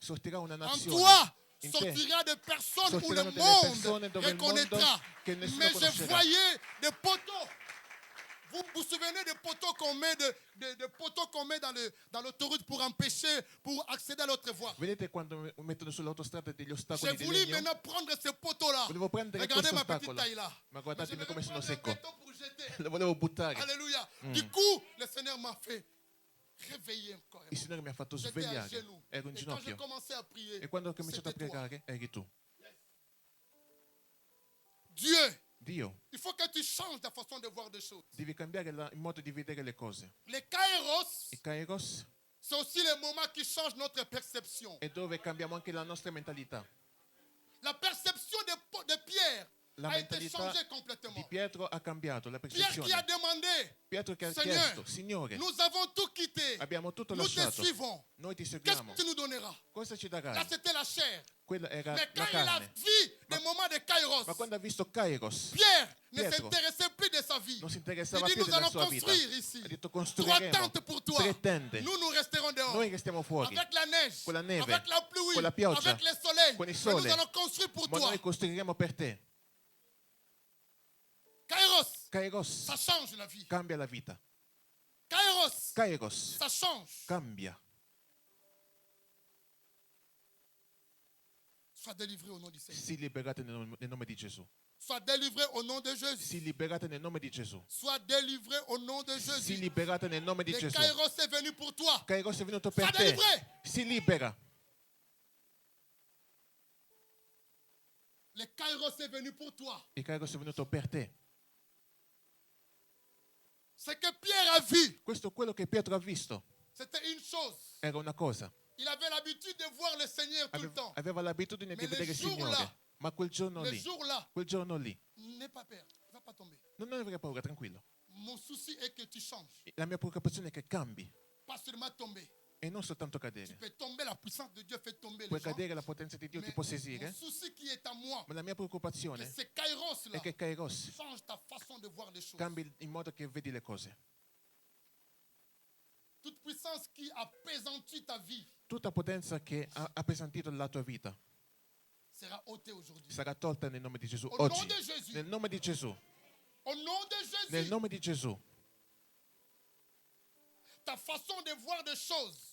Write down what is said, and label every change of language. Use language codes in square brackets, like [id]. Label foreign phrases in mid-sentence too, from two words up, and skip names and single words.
[it] sortirà una [fr] En [it] nazione. [fr] toi [it] In te [fr] sortira des personnes où le [it] sortiranno delle [fr] monde [it] persone dove il mondo [fr] reconnaîtra. [it] che nessuno [fr] Mais je [it] conoscerà. [fr] voyais des poteaux. Vous vous souvenez des poteaux qu'on met, des poteaux qu'on met dans l'autoroute pour empêcher, pour accéder à l'autre voie. [it] Vedete quando mettono sull'autostrada degli [fr] J'ai [it] ostacoli di [fr] voulu [it] legno? [fr] maintenant prendre ces poteaux-là. [it] Volevo prendere [fr] Regardez [it] questo [fr] ma petite [it] ostacolo. [fr] taille là. [it] Ma [fr] Mais je [it] guardatemi [fr] vais [it] come sono [fr] prendre un [it] secco. [fr] béton pour jeter. [it] Lo volevo buttare. [fr] Alléluia. Du coup, le Seigneur m'a fait réveiller encore. [it] Il Signore mi ha fatto [fr] J'étais à [it] svegliare. [fr] genoux. [it] Ero in [fr] Et quand j'ai [it] ginocchio. [fr] commencé à prier, [it] E quando ho cominciato a [fr] c'était toi. [it] pregare, eri tu. [fr] Dieu, [it] Dio, [fr] il faut que tu changes ta façon de voir des choses. [it] devi cambiare il modo di vedere le cose. [fr] Les kairos, [it] Il Kairos [fr] c'est aussi le moment qui change notre perception. [it] è dove cambiamo anche la nostra mentalità. [fr] La perception de Pierre [it] La [fr] a été [it] mentalità [fr] changée [it] di [fr] complètement. [it] Pietro ha cambiato la [fr] Pierre qui a [it] percezione. [fr] demandé, [it] Pietro che ha [fr] Seigneur, [it] chiesto, Signore, [fr] nous avons tout quitté. [it] abbiamo tutto [fr] Nous te [it] lasciato. [fr] suivons. [it] Noi ti [fr] Qu'est-ce [it] seguiamo. [fr] que tu nous donneras? [it] Cosa ci [fr] Là, [it] darai? [fr] c'était la chair. [it] Quella era [fr] Mais [it] la [fr] quand il a [it] carne. [fr] vu des moments de kairos, [it] Ma quando ha visto Kairos, [fr] Pierre ne [it] Pietro [fr] s'intéressait plus de sa vie. [it] non si [fr] Il [it] interessava [fr] dit, [it] più [fr] nous [it] della [fr] allons [it] sua vita. [fr] construire ici [it] Ha detto [fr] 3 [it] costruiremo [fr] tentes pour toi. [it] 3 tende. [fr] Nous resterons dehors. [it] Noi restiamo fuori. [fr] Avec la neige, [it] Con la neve, [fr] avec la pluie, [it] con la pioggia, [fr] avec le soleil. [it] con il [fr] Mais [it] sole. [fr] nous allons construire pour [it] Ma [fr] toi. [it] noi costruiremo per te. [fr] Kairos, [it] Kairos [fr] ça change la vie. [it] cambia la vita. [fr] Kairos, [it] Kairos [fr] ça change. [it] cambia. [fr] Sois délivré au nom du Seigneur. [it] Si liberate nel nome di Gesù. [fr] Sois délivré au nom de Jésus. [it] Si liberate nel nome di Gesù. [fr] Sois délivré au nom de [it] Si [fr] Jésus. [it] liberate nel nome di [fr] Le [it] Gesù. [fr] Kairos est venu pour toi. [it] Kairos è venuto per [fr] Sois [it] te. [fr] délivré. [it] Si libera. [fr] Le Kairos est venu pour toi. [it] Il Kairos è venuto per te. [fr] Ce que Pierre a vu, [it] Questo è quello che Pietro ha visto. [fr] c'était une chose. [it] Era una cosa. [fr] Il avait l'habitude de voir le Seigneur tout le temps. [it] Aveva l'abitudine di [fr] Mais [it] vedere [fr] le [it] il [fr] jour [it] Signore. [fr] là, [it] Ma quel giorno [fr] Le [it] lì, [fr] jour-là, [it] quel giorno lì, [fr] n'aie pas peur. Il ne va pas tomber. [it] non avere paura, tranquillo. [fr] Mon souci est que tu changes. [it] La mia preoccupazione è che cambi [fr] Pas seulement tomber. [it] e non soltanto [fr] Tu [it] cadere. [fr] peux tomber, la puissance de Dieu fait tomber [it] Puoi [fr] les gens. [it] cadere, la potenza di Dio ti [fr] Mais [it] può [fr] mon [it] sesire, [fr] souci qui est à moi, [it] ma la mia [fr] que [it] preoccupazione [fr] c'est Kairos-là [it] è che Kairos [fr] change ta façon de voir les choses. [it] cambi il modo che vedi le cose. [fr] Toute puissance qui appesantit ta vie [it] Tutta potenza che ha appesantito la tua vita [fr] sera ôtée aujourd'hui. [it] sarà tolta nel nome di Gesù. [fr] Au nom [it] Oggi, [fr] de Jésus. [it] nel nome di Gesù, [fr] Au nom de Jésus, [it] nel nome di Gesù, [fr] ta façon de voir des choses,